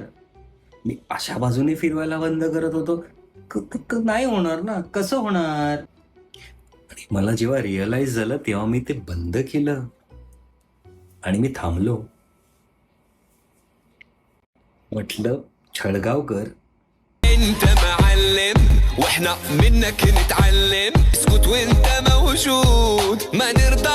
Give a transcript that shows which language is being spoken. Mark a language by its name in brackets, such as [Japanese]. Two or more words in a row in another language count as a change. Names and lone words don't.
[Marathi] मी अशा बाजूने फिरवायला बंद करत होतो, नाही होणार ना, कसं होणार? आणि मला जेव्हा रिअलाइज झालं तेव्हा मी ते बंद केलं आणि मी थांबलो. म्हटलं छळगावकर, [Arabic] انت معلم واحنا منك نتعلم اسكت وانت موجود ما